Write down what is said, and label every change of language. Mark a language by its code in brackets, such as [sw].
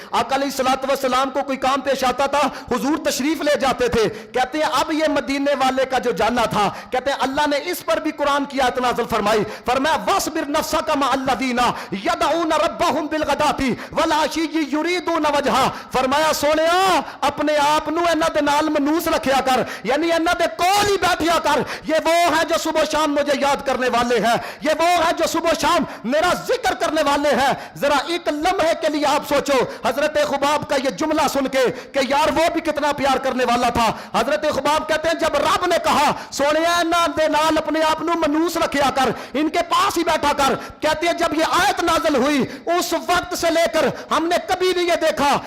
[ur] آقا علیہ الصلوۃ والسلام کو کوئی کام پیش آتا تھا حضور تشریف لے جاتے تھے. کہتے ہیں اب یہ مدینے والے کا جو جانا تھا, کہتے ہیں اللہ نے اس پر بھی قرآن کی آیت نازل فرمائی, فرمایا [ar] وَاصْبِرْ نَفْسَكَ مَعَ الَّذِينَ يَدْعُونَ رَبَّهُمْ بِالْغَدَاةِ وَالْعَشِيِّ يُرِيدُونَ وَجْهَهُ. [pa] فرمایا سونیا اپنے آپ نو انہاں دے نال منوس رکھیا کر, یعنی انہاں دے کول ہی بیٹھیا کر. [ur] یہ وہ ہیں جو صبح و شام مجھے یاد کرنے والے ہیں, یہ وہ ہیں جو صبح و شام میرا ذکر کرنے والے ہیں. ذرا ایک لمحے کے لیے آپ سوچو حضرت خباب کا یہ جملہ سن کے کہ یار وہ بھی کتنا پیار کرنے والا تھا. حضرت خباب کہتے ہیں جب رب نے کہا [pa] سونیا انہاں دے نال اپنے آپ نو منوس رکھیا کر, [ur] ان کے پاس ہی بیٹھا کر, کہتے ہیں جب یہ آیت نازل ہوئی اس وقت سے لے کر ہم نے کبھی نہیں یہ دیکھا.